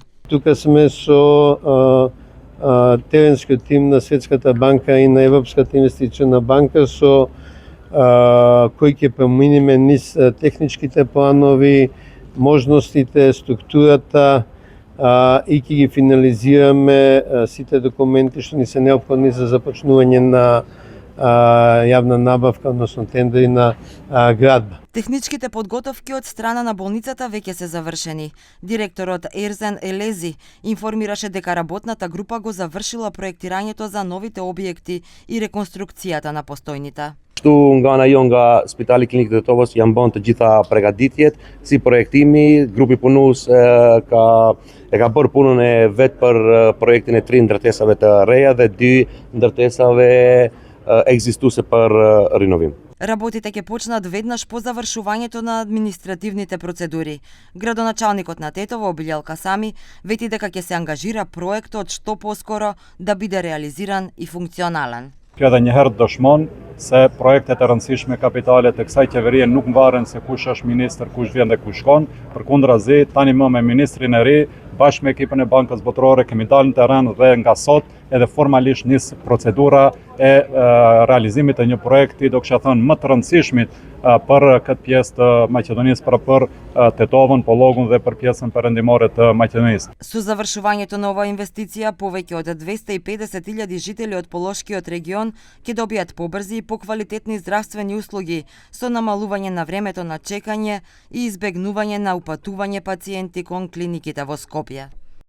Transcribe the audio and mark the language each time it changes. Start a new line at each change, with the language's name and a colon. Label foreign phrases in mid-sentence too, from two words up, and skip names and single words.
Macedonian: Тука сме со теренскиот тим на Светската банка и на Европската инвестициона банка со кој ќе преминеме низ техничките планови, можностите, структурата и ќе ги финализираме сите документи што ни се неопходни за започнување на јавна набавка, односно тендери на градба. Техничките подготовки од страна на болницата веќе се завршени. Директорот Ерзен Елези информираше дека работната група го завршила проектирањето за новите објекти и реконструкцијата на постојните.
Albanian: Kështu nga ana jo nga Spitali Klinik Tetovës janë bën të gjitha përgatitjet si projektimi, grupi punues ka bërë punën e vet për projektin e 3 ndërtesave të reja dhe 2 ndërtesave ekzistuese për rinovim.
Macedonian: Работите ќе почнат веднаш по завршувањето на административните процедури. Градоначалникот на Тетово, Билјал Касами, вети дека ќе се ангажира проектот што поскоро да биде реализиран и функционален.
Albanian: Kjo edhe njëherë dëshmon se projektet e rëndësishme kapitale të kësaj qeverie nuk mbaren se kush është ministër, kush vjen dhe kush shkon. Përkundrazi, tani më me ministrin e ri, bashkë me ekipën e Bankës Botërore kemi dalë në terren dhe nga sot edhe formalisht nis procedura e realizimit të një projekti, do kisha thënë më të rëndësishmit për këtë pjesë të Maqedonisë, për Tetovën, Pollogun dhe për pjesën perëndimore të Maqedonisë.
Macedonian: Со завршувањето на оваа инвестиција, повеќе од 250.000 жители од Полошкиот регион ќе добијат побрзи и поквалитетни здравствени услуги со намалување на времето на чекање и избегнување на упатување пациенти кон клиниките во Скопје.